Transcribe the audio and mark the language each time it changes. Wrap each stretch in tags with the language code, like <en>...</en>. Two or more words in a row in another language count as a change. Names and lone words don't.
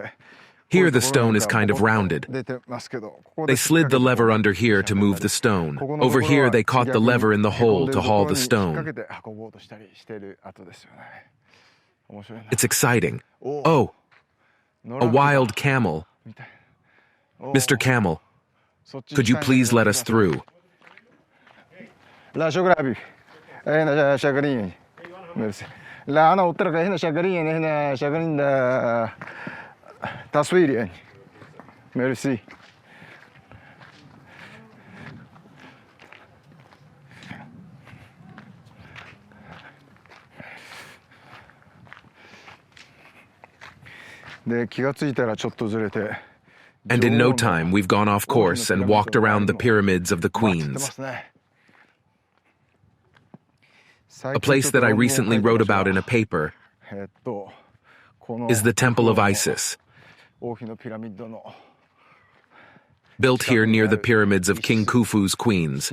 <en>Here the stone is kind of rounded. They slid the lever under here to move the stone. Over here they caught the lever in the hole to haul the stone. It's exciting. Oh, a wild camel. Mr. Camel, could you please let us through?</en> <ar>لا أنا قلت لك هنا شغالين هنا شغالين تصوير يعني ميرسي</ar> <ja>で気がついたらちょっとずれて</ja> <en>And in no time we've gone off course and walked around the pyramids of the queens. A place that I recently wrote about in a paper is the Temple of Isis, built here near the pyramids of King Khufu's queens.</en>